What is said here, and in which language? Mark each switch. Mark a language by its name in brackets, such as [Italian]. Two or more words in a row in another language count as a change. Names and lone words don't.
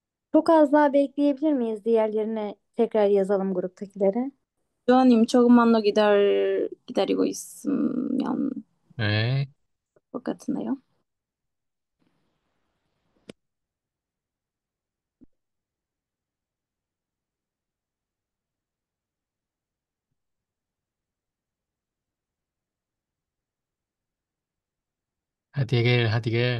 [Turkish] Çok az daha bekleyebilir miyiz? Diğerlerine tekrar yazalım gruptakilere. [Korean] 조아님, 조금만 더 기다리고 있으면 네. 것 같은데요. [Turkish] Hadi gel, hadi gel.